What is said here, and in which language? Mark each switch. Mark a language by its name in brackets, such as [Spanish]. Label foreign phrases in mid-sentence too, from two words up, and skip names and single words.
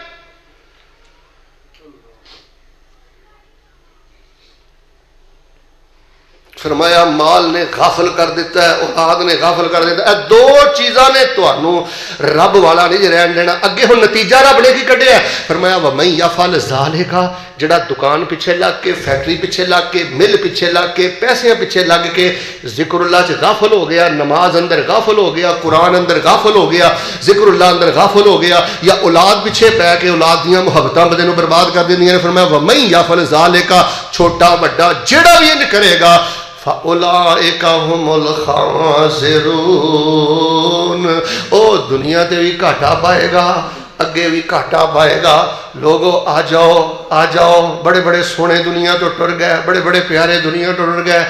[Punjabi] فرمایا مال نے غافل کر دتا ہے، اولاد نے غافل کر دتا ہے. دو چیزاں نے تہانوں رب والا نہیں رہن دینا. اگے ہن نتیجہ رب نے کی کڈھیا، فرمایا [Arabic] ومن يفعل ذلك, [Punjabi] جہڑا دکان پچھے لگ کے، فیکٹری پچھے لگ کے، مل پچھے لگ کے، پیسے پچھے لگ کے ذکر اللہ چ غافل ہو گیا، نماز اندر غافل ہو گیا، قرآن اندر غافل ہو گیا، ذکر اللہ اندر غافل ہو گیا، یا اولاد پچھے پے کے اولاد دیاں محبتاں بندے نوں برباد کر دیندیاں نے. [Arabic] فرمایا ومن يفعل ذلك, [Punjabi] چھوٹا بڑا جہڑا بھی انج کرے گا [Arabic] فأولئك هم الخاسرون, [Punjabi] او دنیا تے بھی گھاٹا پائے گا، اگے بھی گھاٹا پائے گا. لوگو آ جاؤ، آ جاؤ، بڑے بڑے سونے دنیا تو ٹر گئے، بڑے بڑے پیارے دنیا تو ٹر گئے.